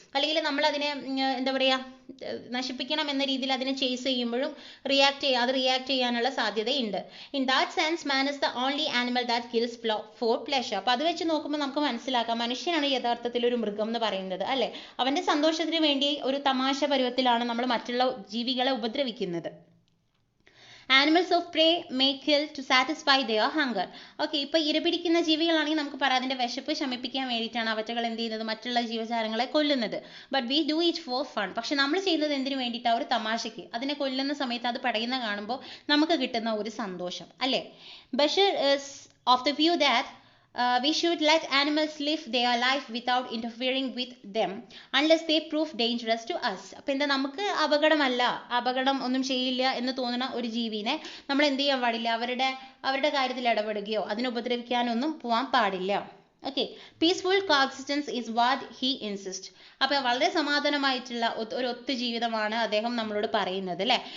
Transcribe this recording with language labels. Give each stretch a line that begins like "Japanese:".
Malayalam: അല്ലെങ്കിൽ നമ്മൾ അതിനെ എന്താ പറയുക, നശിപ്പിക്കണം എന്ന രീതിയിൽ അതിനെ ചേസ് ചെയ്യുമ്പോഴും റിയാക്ട് ചെയ്യാനുള്ള സാധ്യതയുണ്ട്.
English: In that sense man is the only animal that kills for pleasure.
Malayalam: അപ്പോൾ അത് വെച്ച് നോക്കുമ്പോൾ നമുക്ക് മനസ്സിലാക്കാം, മനുഷ്യനാണ് യഥാർത്ഥത്തിൽ ഒരു മൃഗം എന്ന് പറയുന്നത്, അല്ലേ. അവൻ്റെ സന്തോഷത്തിന് വേണ്ടി ഒരു തമാശ പരുവത്തിലാണ് നമ്മൾ മറ്റുള്ള ജീവികളെ ഉപദ്രവിക്കുന്നത്.
English: Animals of prey may kill to satisfy their hunger.
Malayalam: Okay, ഇപ്പൊ ഇരപിടിക്കുന്ന ജീവികളാണെങ്കിൽ നമുക്ക് പറയാം അതിന്റെ വിശപ്പ് ശമിപ്പിക്കാൻ വേണ്ടിയിട്ടാണ് അവറ്റകൾ എന്ത് ചെയ്യുന്നത്, മറ്റുള്ള ജീവജാലങ്ങളെ കൊല്ലുന്നത്.
English: But we do it for fun.
Malayalam: പക്ഷെ നമ്മൾ ചെയ്യുന്നത് എന്തിനു വേണ്ടിയിട്ടാണ്, ഒരു തമാശയ്ക്ക്. അതിനെ കൊല്ലുന്ന സമയത്ത് അത് പടയുന്ന കാണുമ്പോൾ നമുക്ക് കിട്ടുന്ന ഒരു സന്തോഷം, അല്ലേ.
English: Basheer is of the view that we should let animals live their life without interfering with them unless they prove dangerous to us.
Malayalam: അപ്പോൾ എന്താ, നമുക്ക് അപകടം ഒന്നും ചെയ്യില്ല എന്ന് തോന്നുന്ന ഒരു ജീവിനെ നമ്മൾ എന്ത് ചെയ്യാൻ പാടില്ല, അവരുടെ കാര്യത്തിൽ ഇടപെടുകയോ അതിനെ ഉപദ്രവിക്കാനൊന്നും പോകാൻ പാടില്ല.
English: Okay, peaceful coexistence is what he insist.
Malayalam: അപ്പോൾ വളരെ സമാധാനമായിട്ടുള്ള ഒരു ഒത്തുജീവിതമാണ് അദ്ദേഹം നമ്മളോട് പറയുന്നത്, അല്ലേ.